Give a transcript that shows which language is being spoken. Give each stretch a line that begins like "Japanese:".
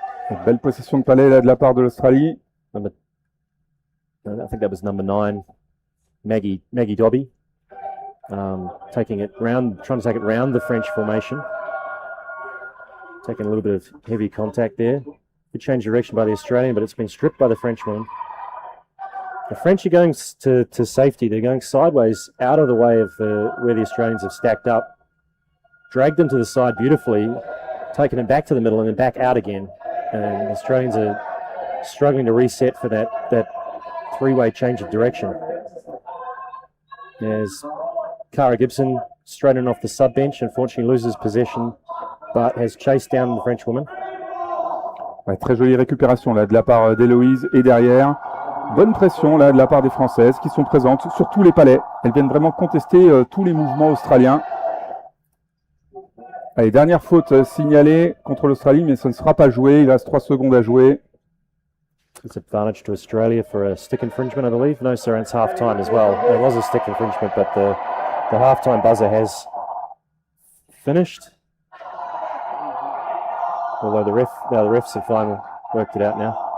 French: Une belle possession de palais là de la part de l'Australie.
English: I think that was number 9, Maggie Dobby, taking it round, trying to take it round the French formation. Taking a little bit of heavy contact there. Good change of direction by the Australian, but it's been stripped by the Frenchman. The French are going to safety. They're going sideways out of the way of where the Australians have stacked up. Dragged them to the side beautifully, taken them back to the middle and then back out again. And the Australians are struggling to reset for that three-way change of direction. There's Cara Gibson straight in off the sub bench, unfortunately loses possession, but has chased down the French woman.
French: Ouais, très jolie récupération là de la part d'Héloïse et derrière. Bonne pression là de la part des Françaises qui sont présentes sur tous les palais. Elles viennent vraiment contester tous les mouvements australiens. Allez, dernière faute signalée contre l'Australie, mais ça ne sera pas joué. Il reste 3 secondes à jouer.
English: It's advantage to Australia for a stick infringement, I believe. No, sir, it's half time as well. There was a stick infringement, but the half-time buzzer has finished. Although the refs have finally worked it out now.